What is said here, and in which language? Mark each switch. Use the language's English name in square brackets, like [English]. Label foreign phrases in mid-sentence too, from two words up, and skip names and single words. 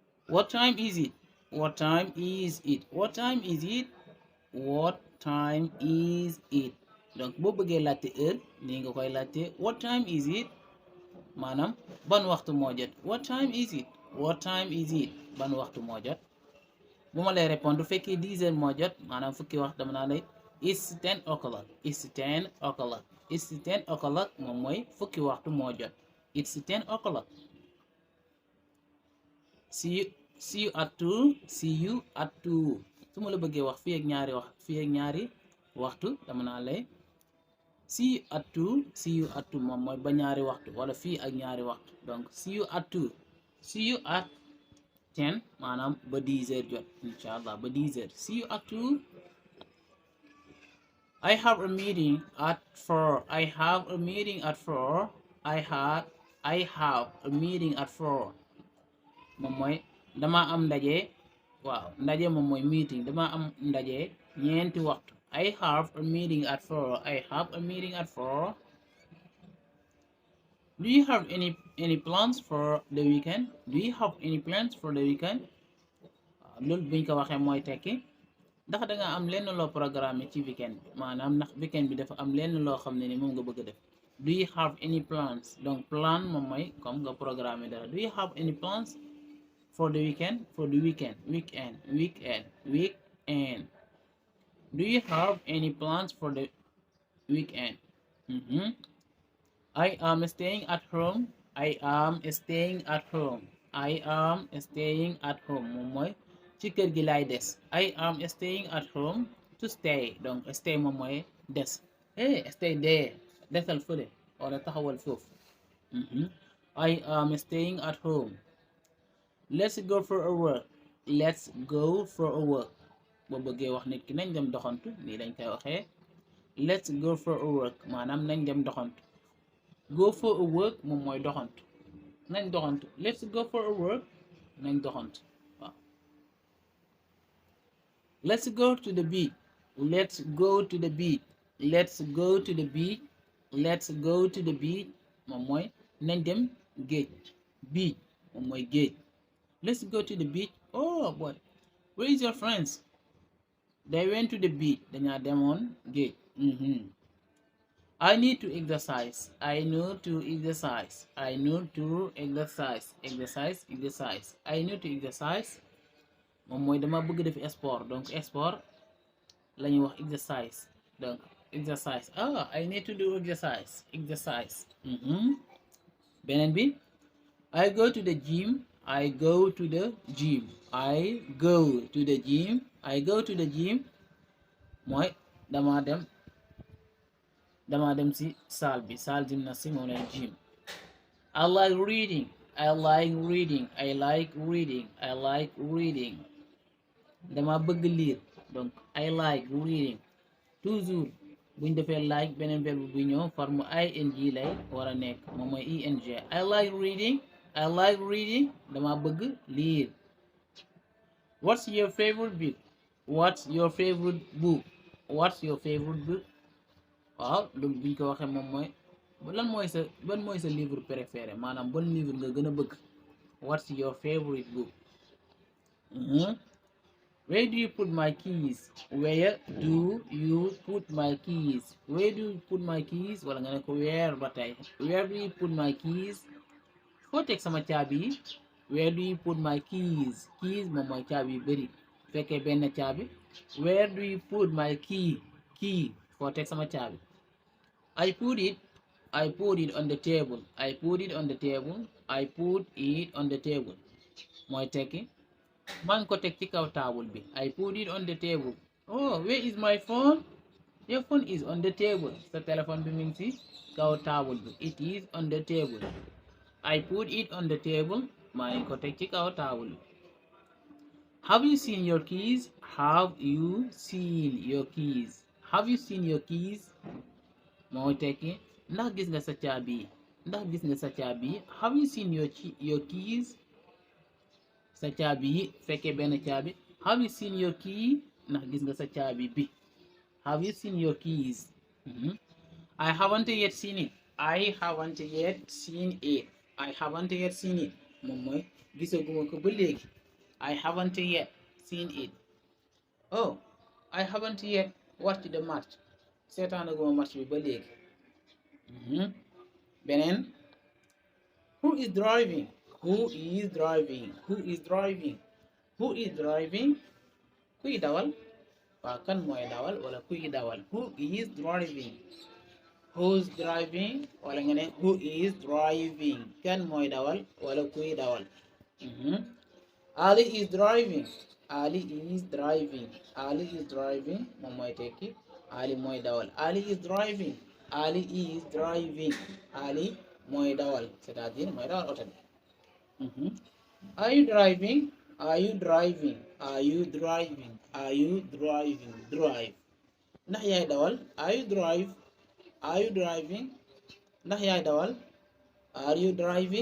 [English] What time is it? What time is it? What time is it? What time is it? [Wolof] Donc boo bëggee laajte heure nii nga koy laajte [English] what time is it? [Wolof] maanaam ban waxtu moo jot. [English] What time is it? What time is it? [Wolof] Ban waxtu moo jot. bu ma lay répondre du fekkee 10 heures moo jot maanaam fukki waxtu dama naa lay [English] it's 10 o'clock. It's 10 o'clock. It's 10 o'clock [Wolof] moom mooy fukki waxtu moo jot. [English] It's 10 o'clock. See you at 2. See you at 2. [Wolof] su ma la bëggee wax fii ak ñaari waxtu dama naa lay [English] see you at 2. See you at 2 [Wolof] moom mooy ba ñaari waxtu wala fii ak ñaari waxtu donc [English] see you at 2. See you at 10 [Wolof] maanaam ba 10 heures jot inshallah ba 10 heures. [English] See you at 2. I have a meeting at 4. I have a meeting at 4. I have a meeting at 4 [Wolof] moom mooy dama am ndaje. waaw ndaje moom mooy meeting dama am ndaje ñeenti waxtu. [English] I have a meeting at 4. I have a meeting at 4. Do you have any plans for the weekend? Do you have any plans for the weekend? [Wolof] loolu buñ ko waxee mooy tekki ndax da nga am lenn loo programme ci weekend bi maanaam ndax weekend bi dafa am lenn loo xam ne ni moom nga bëgg a def. [English] Do you have any plans? [Wolof] donc plan moom mooy comme nga programme dara. [English] Do you have any plans for the weekend? For the weekend. Weekend. Do you have any plans for the weekend? I am staying at home. I am staying at home. I am staying at home [Wolof] moom mooy ci kër gi laay des. [English] I am staying at home. To stay donc stay [Wolof] moom mooy des. [English] Stay there [Wolof] desal fële wala taxawal foofu. [English] I am staying at home. Let's go for a walk. Let's go for a walk. [Wolof] boo bëggee wax nit ki nañ dem doxantu nii lañ koy waxee. [English] Let's go for a walk [Wolof] maanaam nañ dem doxantu. [English] Go for a walk [Wolof] moom mooy doxantu. nañ doxantu. [English] Let's go for a walk [Wolof] nañ doxantu waaw. [English] Let's go to the beach. Let's go to the beach. Let's go to the beach. Let's go to the beach [Wolof] moom mooy nañ dem géej. Beach moom mooy géej. [English] Let's go to the beach. Oh boy, where is your friends? They went to the beach. [Wolof] dañaa demoon géej. [English] I need to exercise. I need to exercise. I need to exercise. Exercise. [Wolof] I need to exercise moom mooy dama bëgg def sport donc sport la ñuy wax exercise donc exercise. [English] I need to do exercise. [Wolof] beneen bi [English] I go to the gym. I go to the gym. I go to the gym. I go to the gym [Wolof] mooy dama dem ci salle bi [French] salle gymnastique [Wolof] moom lay gym. [English] I like reading. I like reading. [Wolof] dama bëgg lire donc [English] I like reading. [Wolof] toujours buñ defee like beneen verbe bu ñëw forme ing lay war a nekk moom mooy ing. [English] I like reading. [Wolof] dama bëgg lire. [English] What's your favorite book? [Wolof] waaw donc buñ ko waxee moom mooy ban mooy sa [French] livre préféré [Wolof] maanaam ban livre nga gën a bëgg. [English] What's your favorite book? Where do you put my keys? Where do you put my keys? [Wolof] wala nga ne ko where ba tey. [English] Where do you put my keys? [Wolof] foo teg sama caabi yi. [English] Where do you put my keys? [Wolof] Keys moom mooy caabi yu bëri fekkee benn caabi. [English] Where do you put my key? [Wolof] foo teg sama caabi. [English] I put it on the table. [Wolof] mooy tekki maa ngi ko teg ci kaw taabul bi. [English] I put it on the table. Oh, where is my phone? Your phone is on the table. [Wolof] sa téléphone bi mi ngi ci kaw taabul bi. [English] It is on the table. I put it on the table. [Wolof] maa ngi ko teg ci kaw taabul bi. [English] Have you seen your keys? [Wolof] mooy tekki ndax gis nga sa caabi yi. [English] Have you seen your keys? [Wolof] sa caabi yi fekkee benn caabi. [English] Have you seen your key? [Wolof] ndax gis nga sa caabi bi. [English] Have you seen your keys? I haven't yet seen it. [Wolof] moom mooy gisaguma ko ba léegi. [English] I haven't yet seen it. Oh, I haven't yet watched the match. [Wolof] seetaanaguma match bi ba léegi. Beneen, [English] who is driving? Who is driving? Who is driving? Who is driving? [Wolof] Kuy dawal? Waaw kan mooy dawal wala kuy dawal? [English] Who is driving? Who's driving? [Wolof] Wala nga ne [English] who is driving? [Wolof] Kan mooy dawal wala kuy dawal? [English] Ali is driving. Ali is driving. Ali is driving [Wolof] moom mooy tekki Ali mooy dawal. [English] Ali is driving. Ali is driving. [Wolof] Ali mooy dawal, c'est-à-dire mooy dawal oto bi. [English] Are you driving? Are you driving? Are you driving? Are you driving? Drive. [Wolof] Ndax yaay dawal? [English] Are you drive? Are you driving? [Wolof] Ndax yaay dawal? [English] Are you driving?